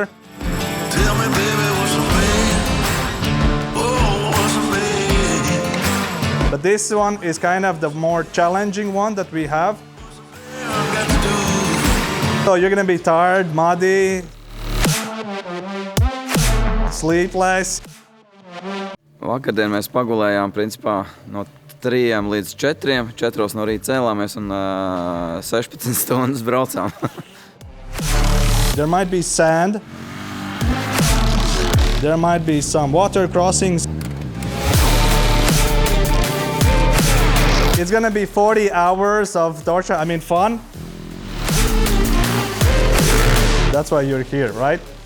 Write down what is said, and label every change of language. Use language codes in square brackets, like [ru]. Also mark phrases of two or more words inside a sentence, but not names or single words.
[en] Tell me, baby, what's a man? Oh, what's a man? But this one is kind of the more challenging one that we have. I've got to do. So you're gonna be tired, muddy, sleepless. [lv] Vakardien mēs pagulējām principā no 3 līdz 4. 4 no rīta cēlāmies un 16 stundas braucām. [en] There might be sand. There might be some water crossings. It's gonna be 40 hours of torture, fun. That's why you're here, right?